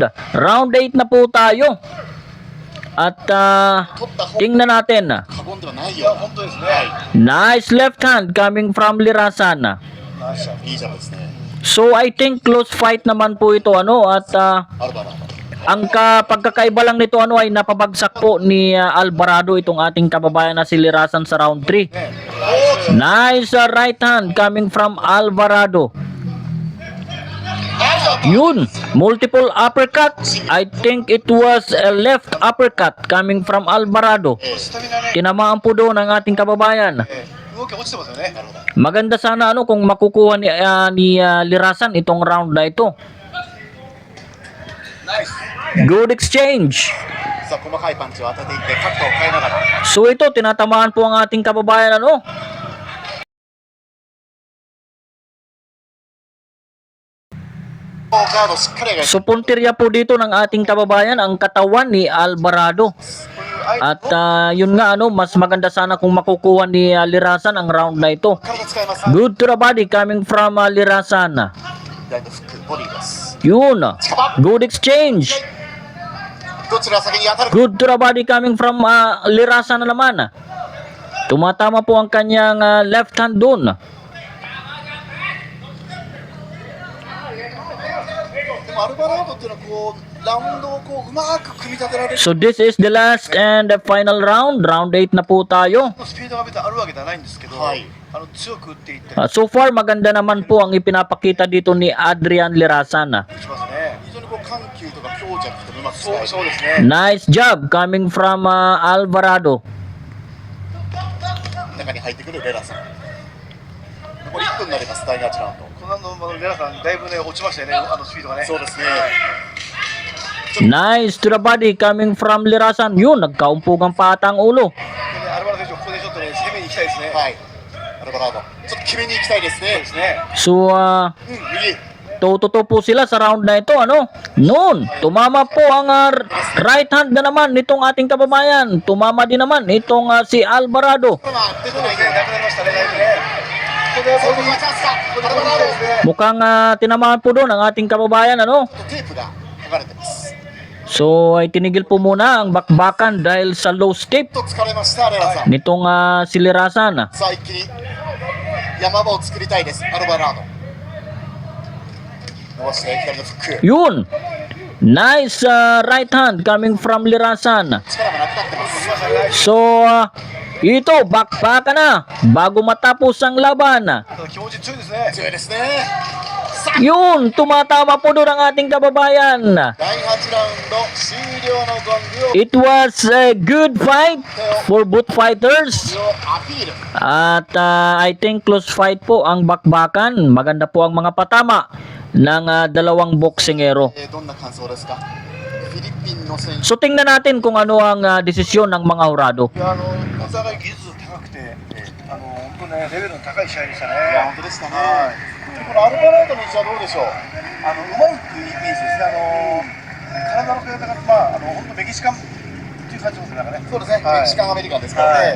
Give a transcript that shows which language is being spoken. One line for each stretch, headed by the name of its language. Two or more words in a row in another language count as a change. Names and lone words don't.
Filipino: Round 8 na po tayo. At
Japanese: 取った方
Filipino: tingnan natin.
Japanese: 過言ではないいや、よ。本当ですね。
English: Nice left hand coming from Lirasan.
Japanese: ナイスシャット。いいジャブですね。
English: So I think close fight
Filipino: naman po ito at
Japanese: アルバラード。
Filipino: ang pagkakaiba lang nito ay napabagsak po ni Alvarado itong ating kababayan na si Lirasan sa round 3.
English: Nice right hand coming from Alvarado. Yun, multiple uppercut. I think it was a left uppercut coming from Alvarado.
Japanese: スタミナね、
Filipino: Tinamaan po doon ang ating kababayan.
Japanese: 動き落ちてますよね。
Filipino: Maganda sana kung makukuha ni Lirasan itong round na ito.
Japanese: ナイス。
English: Good exchange.
Japanese: さあ細かいパンチを当てていって角度を変えながら。
Filipino: So ito, tinatamaan po ang ating kababayan.
Japanese: ガードしっかり上げて。
Filipino: So puntirya po dito ng ating kababayan ang katawan ni Alvarado.
Japanese: こういう相
Filipino: At yun nga mas maganda sana kung makukuha ni Lirasan ang round na ito.
Japanese: 体使います。
English: Good to the body coming from Lirasan. 左のフックボディです。 Yun. Good exchange.
Japanese: どちらが先に当たるか。
English: Good to the body coming from Lirasan
Filipino: na naman. Tumatama po ang kanyang left hand doon.
Japanese: でもアルバラードっていうのはこうラウンドをこううまく組み立てられる。
English: So this is the last and the final round.
Filipino: Round 8 na po tayo.
Japanese: スピードが別にあるわけではないんですけど、はい強く打っていって
English: So far
Filipino: maganda naman po ang ipinapakita dito ni Adrian Lirasan.
Japanese: しますね。非常にこう緩急とか強弱とうまく使える。そうですね。
English: Nice job coming from Alvarado.
Japanese: 中に入ってくるレラさん。残り1分になります第8ラウンド。このレラさんだいぶね落ちましたよね。スピードがね。そうですね。
English: Nice to the body coming from Lirasan.
Filipino: Yun, nagkaumpugang pata ang ulo.
Japanese: でね、アルバラ選手ここでちょっとね攻めに行きたいですね。はい。アルバラード。ちょっと決めに行きたいですね。ですね。
Filipino: So,
Japanese: 右。
Filipino: toto po sila sa round na ito. Noon, tumama po ang right hand na naman nitong ating kababayan. Tumama din naman itong si Alvarado.
Japanese: これは出てないね、ね。なくなりましたね。だいぶね。ここでそこがチャンスか。アルバラード。ですね。
Filipino: Mukhang tinamaan po doon ang ating kababayan.
Japanese: テープが剥がれてます。
Filipino: So, ay tinigil po muna ang bakbakan dahil sa
English: low step
Japanese: ちょっと疲れましたレラさん。
Filipino: nitong si Lirasan.
Japanese: さあ一気に山場を作りたいですアルバラード。伸ばして左のフック。
Filipino: Yun.
English: Nice right hand coming from Lirasan.
Japanese: 力がなくなってます。
Filipino: So, ito, bakbakan na bago matapos ang laban.
Japanese: ただ気持ち強いですね。強いですね。さあ
Filipino: Yun, tumatama po doon ang ating kababayan.
Japanese: 第8ラウンド終了のゴングを
English: It was a good fight for both fighters.
Japanese: アピール。
Filipino: At
English: I think close fight
Filipino: po ang bakbakan. Maganda po ang mga patama ng dalawang boksingero.
Japanese: どんな感想ですか。フィリピンの選手。
Filipino: So tingnan natin kung ano ang desisyon ng mga hurado.
Japanese: いやお互い技術高くて、本当ねレベルの高い試合でしたね。いや本当ですかね。はいこのアルバラードの位置はどうでしょう。うまいっていうイメージですね。体の使い方が本当メキシカンっていう感じですなんかね。そうですね、はいメキシカンアメリカンですからね。